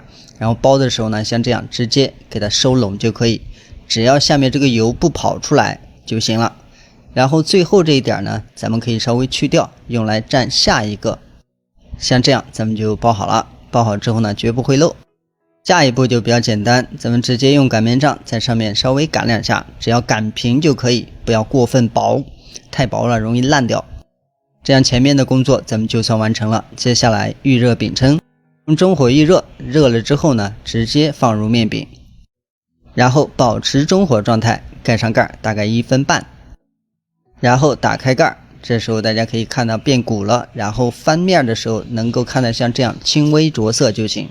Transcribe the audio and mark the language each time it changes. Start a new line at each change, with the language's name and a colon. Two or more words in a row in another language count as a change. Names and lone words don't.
Chinese: 然後包的時候呢，像這樣直接給它收攏就可以，只要下面這個油不跑出來就行了。然後最後這一點呢，咱們可以稍微去掉，用來蘸下一個。像這樣咱們就包好了，包好之後呢，絕不會漏。下一步就比較簡單，咱們直接用擀面杖在上面稍微擀2下，只要擀平就可以，不要過分薄，太薄了容易爛掉。這樣前面的工作咱們就算完成了。接下來預熱餅铛，用中火預熱，熱了之後呢，直接放入面餅，然後保持中火狀態，蓋上蓋，大概1分半，然後打開蓋，這時候大家可以看到變鼓了，然後翻面的時候能夠看到像這樣輕微着色就行。